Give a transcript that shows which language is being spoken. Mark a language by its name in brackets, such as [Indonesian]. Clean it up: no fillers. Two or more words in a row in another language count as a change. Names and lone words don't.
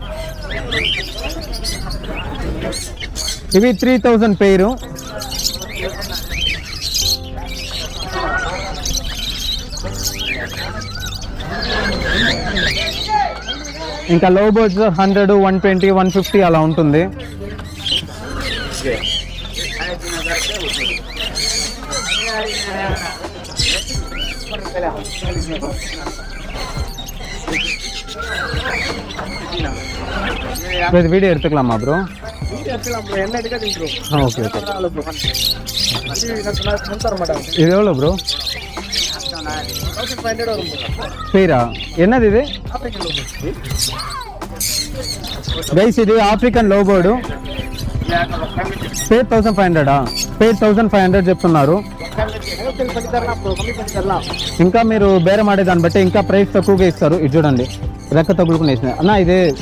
[Telugu] ఇవి 3000 పేరు. ఇంకా [English] love birds [Telugu] 100, 120, 150 అలా ఉంటుంది. [Tamil] வீடியோ எடுத்துக்கலாமா ப்ரோ? [English] okay okay. [Tamil] இது எவ்வளோ ப்ரோ? பேரா என்னது இது? [Telugu] గైస్ ఇది [English] African love bird. [Telugu] పేర్ 1500. పేర్ 1500 చెప్తున్నారు. ఇంకా మీరు బేరం ఆడే దాన్ని బట్టి ఇంకా ప్రైస్ తక్కువగా ఇస్తారు. ఇది చూడండి, రెక్క తగులుకుని వేసిన అన్న ఇదే.